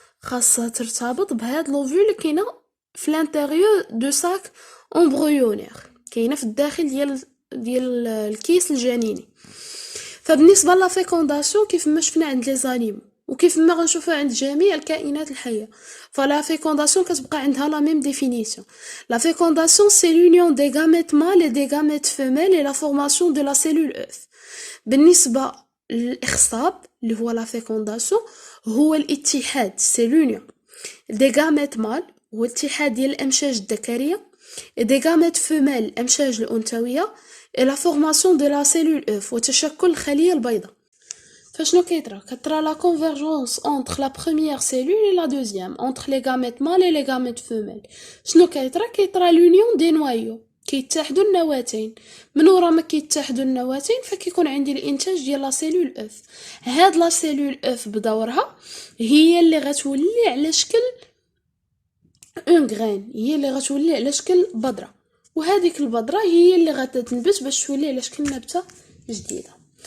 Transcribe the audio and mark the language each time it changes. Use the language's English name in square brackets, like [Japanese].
[Arabic] خاصها ترتبط بهاد لوفول اللي كاينه في [French] لانتيريور دو ساك امبريونير، [Arabic] كاينه في الداخل ديال الكيس الجنيني. فبالنسبه لا فيكونداسيون كيف ما شفنا عند لي زانيمو وكيف ما غنشوفها عند جميع الكائنات الحيه، فلا فيكونداسيون كتبقى عندها لا ميم ديفينيسيون. لا فيكونداسيون سي [French] l'union des gamètes mâles et des gamètes femelles et la formation de la cellule œuf. [Arabic] بالنسبه للاخصاب اللي هو لا فيكونداسيون هو الاتحاد، [French] سي l'union des gamètes mâles [Arabic] هو اتحاد ديال الامشاج الذكريه [French] et des gamètes femelles [Arabic] الامشاج الانثويه [French] et la formation de la cellule œuf [Arabic] وتشكل الخليه البيضاء. فشنو كيطرا [French] لا convergence entre la première cellule et la deuxième, entre les gamètes mâles et les gamètes femelles. [Arabic] شنو كيطرا [French] l'union des noyaux، [Arabic] كيتحدوا النواتين. من ورا ما كيتحدوا النواتين فكيكون عندي الانتاج ديال لا سيلول اف. هاد لا سيلول اف بدورها هي اللي غتولي على شكل [French] اون غرين، [Arabic] هي اللي غتولي على شكل بذره، وهذيك البذره هي اللي غتنبت باش تولي على شكل نبته جديده.